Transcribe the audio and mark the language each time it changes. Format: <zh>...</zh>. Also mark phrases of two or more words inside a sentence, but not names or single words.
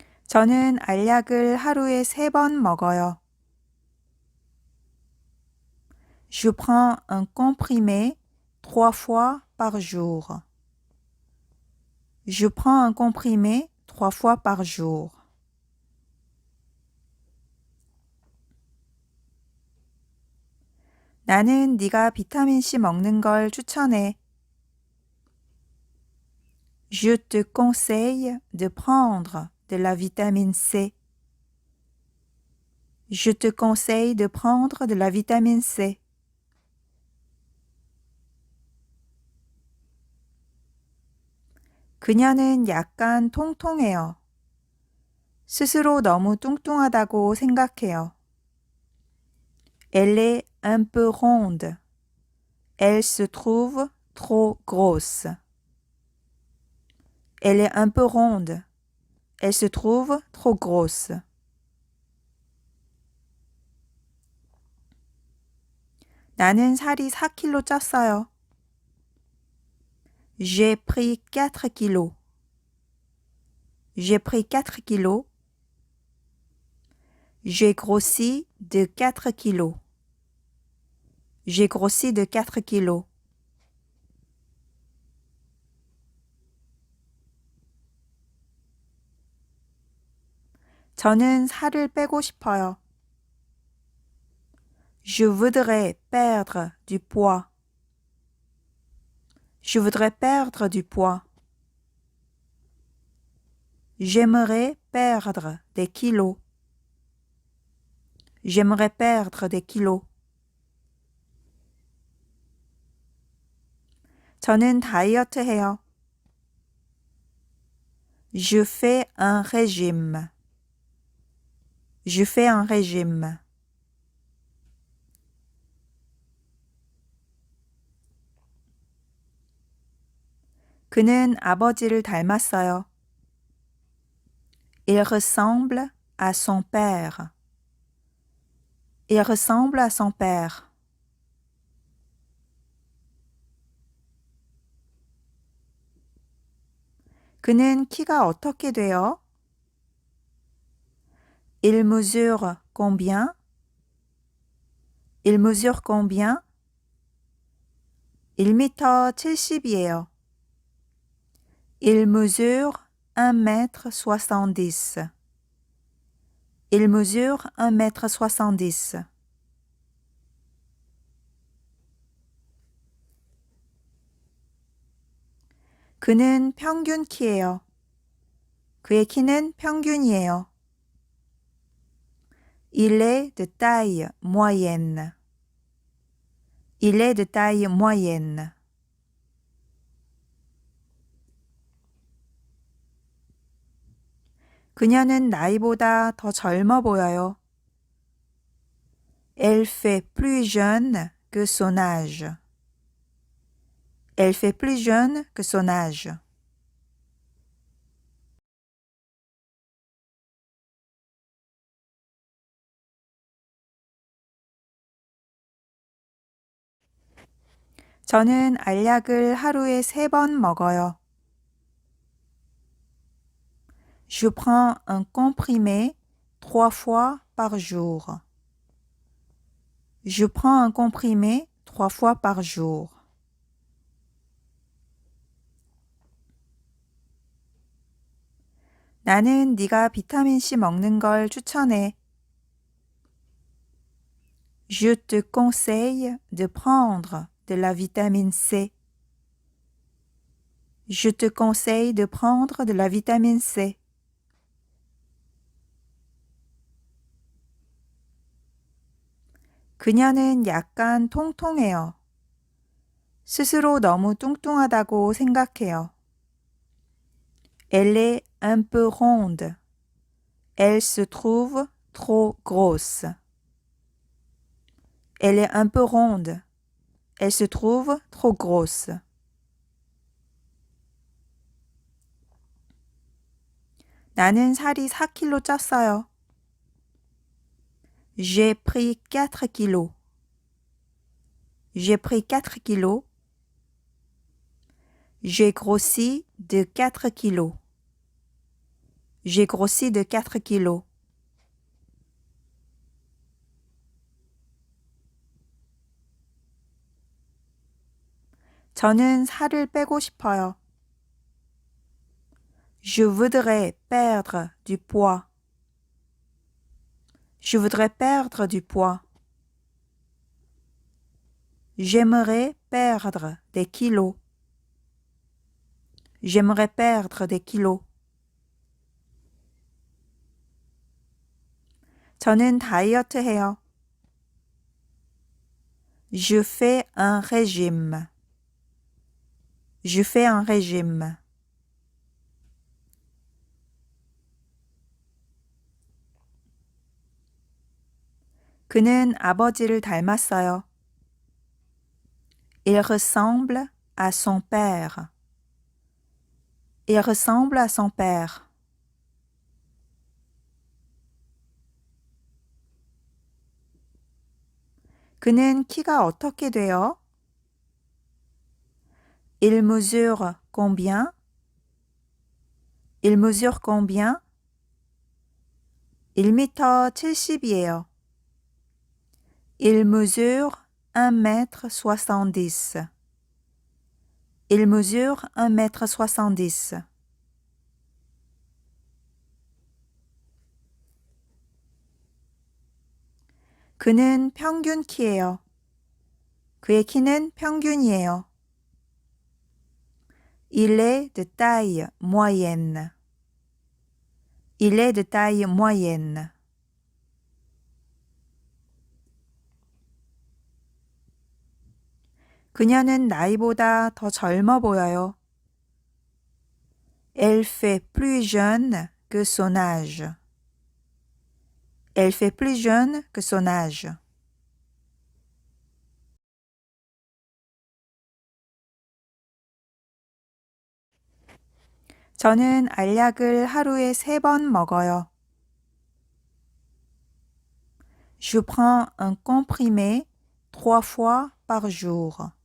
<ko>저는 알약을 하루에 3번 먹어요.</ko> <fr>Je prends un comprimé 3 fois par jour. Je prends un comprimé 3 fois par jour.</fr> <ko>나는 네가 비타민C 먹는 걸 추천해.</ko> <fr>Je te conseille de prendre de la vitamine C. Je te conseille de prendre de la vitamine C.</fr> <ko>그녀는 약간 통통해요. 스스로 너무 뚱뚱하다고 생각해요.</ko> <fr>Elle est un peu ronde. Elle se trouve trop grosse. Elle est un peu ronde. Elle se trouve trop grosse.</fr> <ko>나는 살이 4kg 쪘어요.</ko> <fr>J'ai pris 4 kilos. J'ai pris 4 kilos. J'ai grossi de 4 kilos. J'ai grossi de 4 kilos.</fr> <ko>저는 살을 빼고 싶어요.</ko> <fr>Je voudrais perdre du poids. Je voudrais perdre du poids. J'aimerais perdre des kilos. J'aimerais perdre des kilos.</fr> <ko>저는 다이어트 해요.</ko> <fr>Je fais un régime. Je fais un régime.</fr> <ko>그는 아버지를 닮았어요.</ko> <fr>Il ressemble à son père. Il ressemble à son père.</fr> <ko>그는 키가 어떻게 돼요?</ko> <fr>Il mesure combien? Il mesure combien? 1m 70이에요. Il mesure 1m70. Il mesure 1m70.</fr> <ko>그는 평균 키예요. 그의 키는 평균이에요.</ko> <fr>Il est de taille moyenne. Il est de taille moyenne.</fr> <ko>그녀는 나이보다 더 젊어 보여요.</ko> <fr>Elle fait plus jeune que son âge. Elle fait plus jeune que son âge.</fr> <ko>저는 알약을 하루에 3번 먹어요.</ko> <fr>Je prends un comprimé 3 fois par jour. Je prends un comprimé 3 fois par jour.</fr> <ko>나는 네가 비타민C 먹는 걸 추천해.</ko> <fr>Je te conseille de prendre de la vitamine C. Je te conseille de prendre de la vitamine C.</fr> <ko>그녀는 약간 통통해요. 스스로 너무 뚱뚱하다고 생각해요.</ko> <fr>Elle est un peu ronde. Elle se trouve trop grosse. Elle est un peu ronde. Elle se trouve trop grosse.</fr> <ko>나는 살이 4kg 쪘어요.</ko> <fr>J'ai pris 4 kilos. J'ai pris 4 kilos. J'ai grossi de 4 kilos. J'ai grossi de 4 kilos.</fr> <ko>저는 살을 빼고 싶어요.</ko> <fr>Je voudrais perdre du poids. Je voudrais perdre du poids. J'aimerais perdre des kilos. J'aimerais perdre des kilos.</fr> <ko>저는 다이어트 해요.</ko> <fr>Je fais un régime. Je fais un régime.</fr> <ko>그는 아버지를 닮았어요.</ko> <fr>Il ressemble à son père. Il ressemble à son père.</fr> <ko>그는 키가 어떻게 돼요?</ko> <fr>Il mesure combien? Il mesure combien? 1m 70이에요. Il mesure 1m70. Il mesure 1m70.</fr> <ko>그는 평균 키예요. 그의 키는 평균이에요.</ko> <fr>Il est de taille moyenne. Il est de taille moyenne.</fr> <ko>그녀는 나이보다 더 젊어 보여요.</ko> <fr>Elle fait plus jeune que son âge. Elle fait plus jeune que son âge.</fr> <ko>저는 알약을 하루에 3번 먹어요.</ko> <fr>Je prends un comprimé 3 fois par jour.</fr>